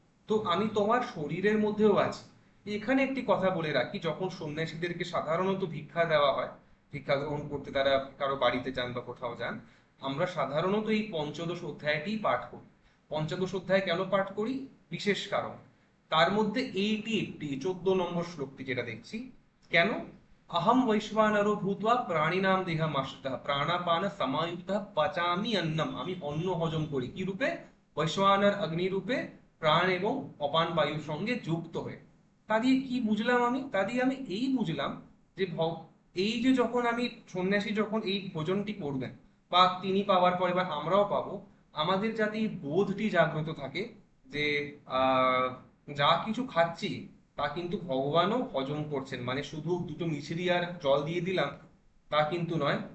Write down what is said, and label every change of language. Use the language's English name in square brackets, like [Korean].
[Bangla] তো আমি তোমার শরীরের মধ্যেও আছি। এখানে একটি কথা বলে রাখি, যখন সন্ন্যাসীদেরকে সাধারণত ভিক্ষা দেওয়া হয়, ভিক্ষা গ্রহণ করতে তারা কারো বাড়িতে যান বা কোথাও যান, আমরা সাধারণত এই পঞ্চদশ অধ্যায়টি পাঠ করি। পঞ্চদশ অধ্যায় কেন পাঠ করি? বিশেষ কারণ। তার মধ্যে এইটি একটি 14 নম্বর শ্লোকটি যেটা দেখছি, কেন? [Sanskrit] अहम वैश्वानरो भूत्वा प्राणिनाम देहम आश्रितः प्राणापान समायुक्तः पचाমি अन्नम, [Bangla] আমি অন্ন হজম করি কি রূপে? বৈশ্বানর অগ্নি রূপে, প্রাণ এবং অপান বায়ুর সঙ্গে যুক্ত হয়ে। তা দিয়ে কি বুঝলাম আমি? তা দিয়ে আমি এই বুঝলাম যে এই যে যখন আমি সন্ন্যাসী যখন এই ভোজনটি করবেন বা তিনি পাওয়ার পরে বা আমরাও পাবো, আমাদের যাতে এই বোধটি জাগ্রত থাকে যে আহ যা কিছু খাচ্ছি তা কিন্তু ভগবানও হজম করছেন, মানে শুধু দুটো মিছরি আর জল দিয়ে দিলাম তা কিন্তু নয়।